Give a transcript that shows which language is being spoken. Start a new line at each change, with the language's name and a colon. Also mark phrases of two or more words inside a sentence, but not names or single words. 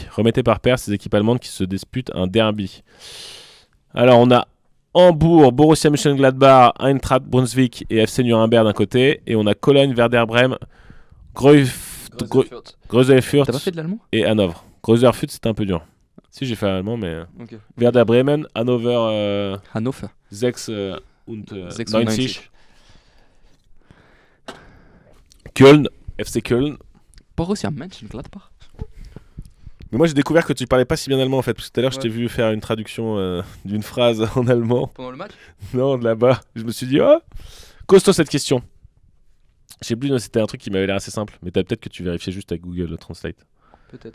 French: Remettez par paire ces équipes allemandes qui se disputent un derby. Alors on a Hambourg, Borussia Mönchengladbach, Eintracht Brunswick et FC Nuremberg d'un côté. Et on a Cologne, Werder Bremen, Greuther Fürth T'as pas fait de l'allemand et Hanovre. Greuther Fürth c'était un peu dur. Si j'ai fait allemand mais... Okay. Werder Bremen, Hannover... Hannover.
German: 6 und 90. 96.
French: Köln, FC Köln. Borussia Mönchengladbach. Mais moi j'ai découvert que tu parlais pas si bien allemand en fait, parce que tout à l'heure je t'ai vu faire une traduction d'une phrase en allemand. Pendant le match? Non, de là-bas. Je me suis dit, oh, costaud cette question. Je sais plus, c'était un truc qui m'avait l'air assez simple, mais peut-être que tu vérifiais juste avec Google Translate. Peut-être.